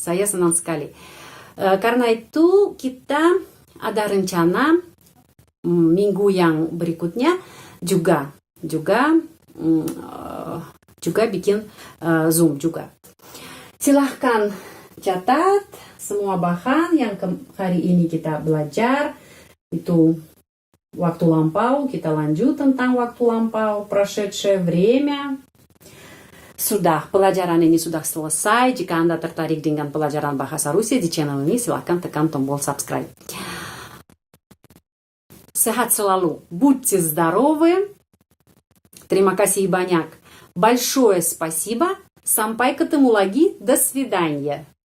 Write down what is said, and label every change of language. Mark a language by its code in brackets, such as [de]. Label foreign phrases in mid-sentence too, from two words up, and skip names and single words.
[id] Karena itu kita ada rencana minggu yang berikutnya juga bikin Zoom juga. Silahkan catat semua bahan yang hari ini kita belajar. Itu waktu lampau, kita lanjut tentang waktu lampau, [ru] прошедшее время. [id] Sudah, pelajaran ini sudah selesai. Jika Anda tertarik dengan pelajaran bahasa Rusia di channel ini, silahkan tekan tombol subscribe. Sehat selalu. [ru] Будьте здоровы. [id] Terima kasih banyak. [ru] Большое спасибо. [id] Sampai ketemu lagi. [ru] До свидания.